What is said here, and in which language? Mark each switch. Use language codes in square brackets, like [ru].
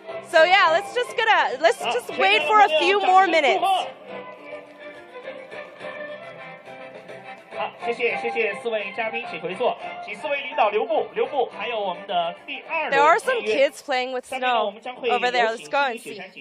[en] So yeah, let's just wait for a few more minutes. [zh] 好，谢谢4位嘉宾，请回座，请4位领导留步，还有我们的第2轮。 [en] There are some kids playing with snow over there. Let's go and see.